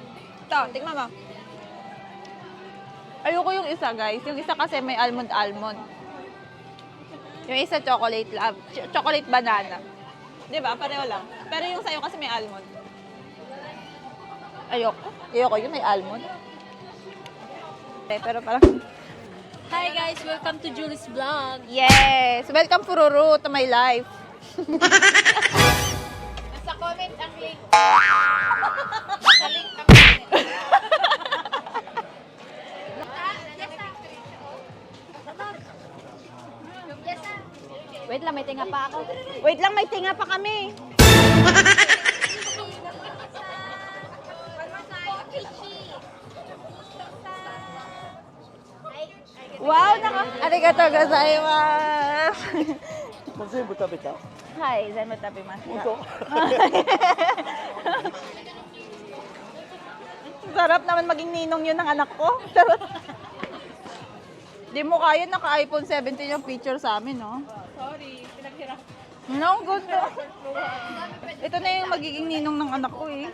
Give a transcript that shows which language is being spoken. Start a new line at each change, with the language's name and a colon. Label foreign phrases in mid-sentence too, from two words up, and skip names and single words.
Filipino: Ito, tingnan mo. Ayoko yung isa, guys. Yung isa kasi may almond. Yung isa chocolate chocolate banana. 'Di ba? Pareho lang. Pero yung sa'yo kasi may almond. Ayoko yun, may almond. Pero parang...
English: Hi guys, welcome to Julie's Vlog. Yes! Welcome, Fururu, to my life.
Filipino: Nasa comment ang link. Nasa link ang comment. Wait lang, may tinga pa ako. Wait lang, may tinga pa kami.
Japanese: Wow, ありがとうございます. もう全部食べた Hi, 全部食べます. 本当
Filipino: Sarap naman maging ninong yun ng anak ko. Charot. Di mo kaya, naka-iPhone 17 yung picture sa amin, no? Sorry, pinaghirap.
English: No, good.
Filipino: Ito na yung magiging ninong ng anak ko, eh.